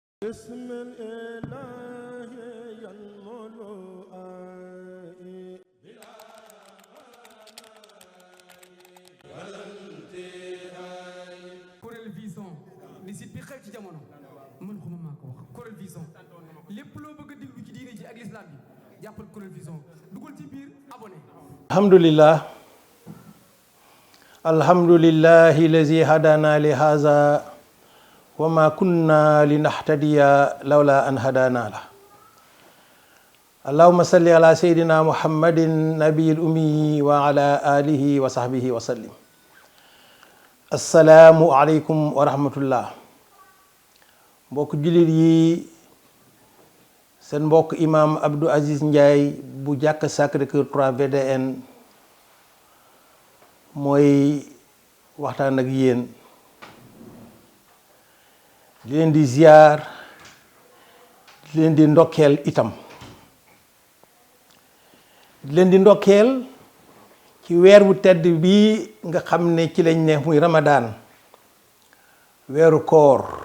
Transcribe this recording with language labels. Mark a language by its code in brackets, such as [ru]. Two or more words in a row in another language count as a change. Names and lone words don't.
[wo] بسم الإله ينمو آي Corel Vision ni site bi xew ci jamono man xuma maa ko wax Corel Vision lépp loo bëgg a déglu ci diine ji ak l'islam bi jàppal Corel Vision dugal ci biir abonné. [ar] الحمد لله الذي هدانا لهذا وما كنا لنهتدي لولا أن هدانا الله اللهم صل على سيدنا محمد النبي الأمي وعلى آله وصحبه وسلم. السلام عليكم ورحمة الله. [wo] mbokk jullit yi, seen mbokk imam Abdou Aziz Ndiaye bu jàkk Sacré-Cœur 3 VDN mooy waxtaan ak yéen di leen di ziar di leen di ndokkeel itam di leen di ndokkeel ci weer wu tedd bii nga xam ne ci lañ ne muy Ramadan, weeru koor.